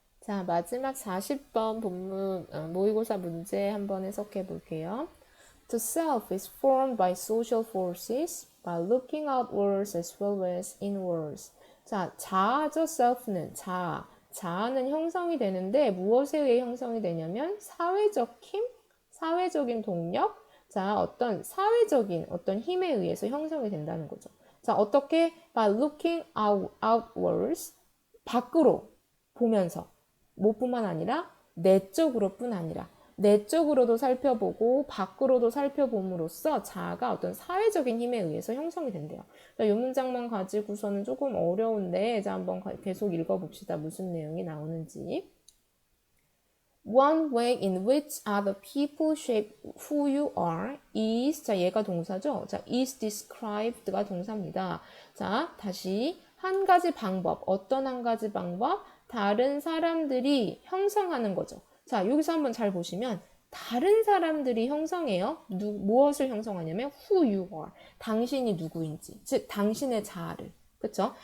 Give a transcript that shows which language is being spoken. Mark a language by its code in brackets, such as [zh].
[ko] 자, 마지막 40번 본문 모의고사 문제 한번 해석해 볼게요. [en] The self is formed by social forces by looking outwards as well as inwards. [ko] 자, 자아죠, self는 자아. 자아는 형성이 되는데 무엇에 의해 형성이 되냐면 사회적 힘, 사회적인 동력, 자, 어떤 사회적인 어떤 힘에 의해서 형성이 된다는 거죠. 자, 어떻게? [en] By looking outwards, [ko] 밖으로 보면서. 뭐뿐만 아니라 내적으로뿐 아니라 내적으로도 살펴보고 밖으로도 살펴봄으로써 자아가 어떤 사회적인 힘에 의해서 형성이 된대요. 이 문장만 가지고서는 조금 어려운데 자 한번 계속 읽어봅시다. 무슨 내용이 나오는지. [en] One way in which other people shape who you are is, [ko] 자 얘가 동사죠. 자 is described가 동사입니다. 자 다시 한 가지 방법, 어떤 한 가지 방법? 다른 사람들이 형성하는 거죠. 자 여기서 한번 잘 보시면 다른 사람들이 형성해요. 무엇을 형성하냐면 [en] who you are, [ko] 당신이 누구인지, 즉 당신의 자아를. 그쵸?